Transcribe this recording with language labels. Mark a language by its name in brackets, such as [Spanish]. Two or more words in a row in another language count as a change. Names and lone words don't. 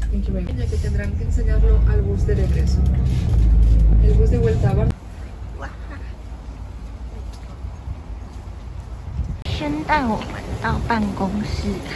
[English] Thank you very much. [Spanish] Que tendrán que enseñarlo al bus de regreso. El bus de vuelta a Bar. [Chinese] 先带我们到办公室。